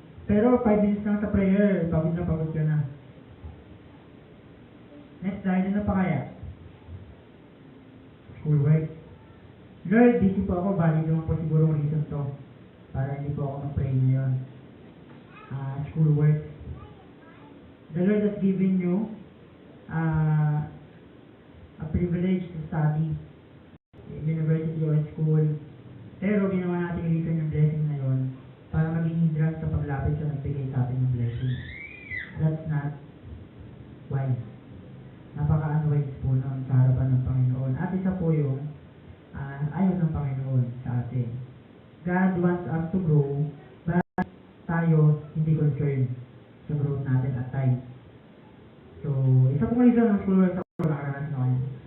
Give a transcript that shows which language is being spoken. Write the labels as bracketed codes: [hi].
[tl] Pero 5 minutes lang sa prayer, pagod ka na. Next slide, ano pa kaya? Schoolwork. Lord, busy po ako, valid naman po siguro reason to. Para hindi po ako mag-pray ngayon. [en] Schoolwork. The Lord has given you a privilege to study in university or school. [tl] Pero ginawa natin reason yung blessing na yun para maging hindrance sa paglapit sa nagbigay sa atin ng blessing. [en] That's not wise. [tl] Napaka-unwise po nun sa harapan ng Panginoon. At isa po yung ayaw ng Panginoon sa atin. [en] God wants us to grow, but [tl] tayo hindi [en] concerned sa growth [tl] natin [en] at times. [tl] So, isa pong reason ng schoolwork sa ako nakaranas na kayo.